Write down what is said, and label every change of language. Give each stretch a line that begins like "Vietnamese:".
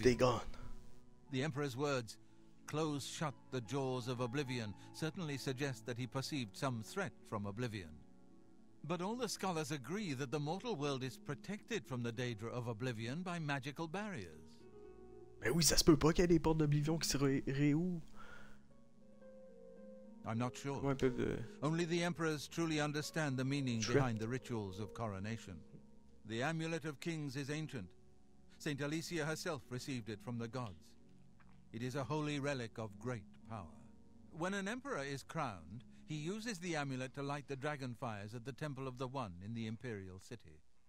English: Oblivion. Dagon. The Emperor's words, "Close shut the jaws of Oblivion," certainly suggest that he perceived some threat from Oblivion. But all the scholars agree that the mortal world is protected from the danger of Oblivion by magical barriers.
French: Mais oui, ça se peut pas qu'il y ait des portes d'Oblivion qui se réouvrent.
English: I'm not sure. Ouais, Only the emperors truly understand the meaning behind the rituals of coronation. The Amulet of Kings is ancient. Saint Alicia herself received it from the gods. It is a holy relic of great power. When an emperor is crowned, he uses the amulet to light the dragon fires at the Temple of the One in the imperial city.